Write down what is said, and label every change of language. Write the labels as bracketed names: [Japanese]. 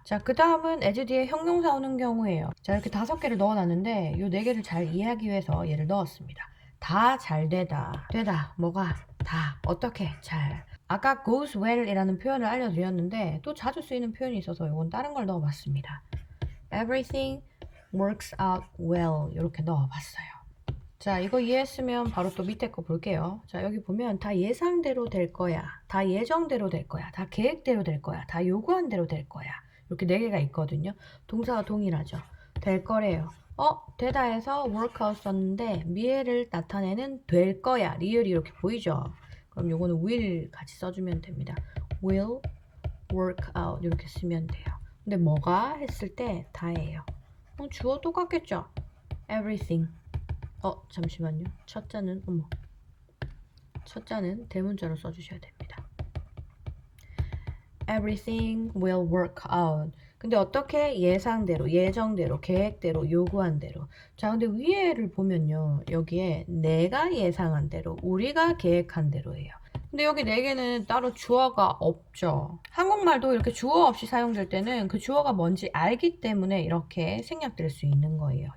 [Korean] 자, 그 다음은 as 뒤에 형용사 오는 경우예요. 자, 이렇게 5개를 넣어놨는데 이 4개를 잘 이해하기 위해서 얘를 넣었습니다. 다 잘 되다. 되다. 뭐가? 다. 어떻게? 잘. 아까 [English] goes well [Korean] 이라는 표현을 알려드렸는데 또 자주 쓰이는 표현이 있어서 이건 다른 걸 넣어봤습니다. [English] Everything works out well [Korean] 이렇게 넣어봤어요. 자, 이거 이해했으면 바로 또 밑에 거 볼게요. 자, 여기 보면 다 예상대로 될 거야. 다 예정대로 될 거야. 다 계획대로 될 거야. 다 요구한 대로 될 거야. 이렇게 4개가 있거든요. 동사가 동일하죠. 될 거래요. 되다 해서 work out 썼는데 미래를 나타내는 될 거야. 리을이 이렇게 보이죠? 그럼 요거는 will 같이 써주면 됩니다. [English] will work out [Korean] 이렇게 쓰면 돼요. 근데 뭐가 했을 때 다예요. 주어 똑같겠죠? everything. 잠시만요. 첫 자는 대문자로 써주셔야 됩니다. [English] Everything will work out. [Korean] 근데 어떻게? 예상대로, 예정대로, 계획대로, 요구한 대로. 자, 근데 위에를 보면요. 여기에 내가 예상한 대로, 우리가 계획한 대로예요. 근데 여기 4개는 따로 주어가 없죠. 한국말도 이렇게 주어 없이 사용될 때는 그 주어가 뭔지 알기 때문에 이렇게 생략될 수 있는 거예요.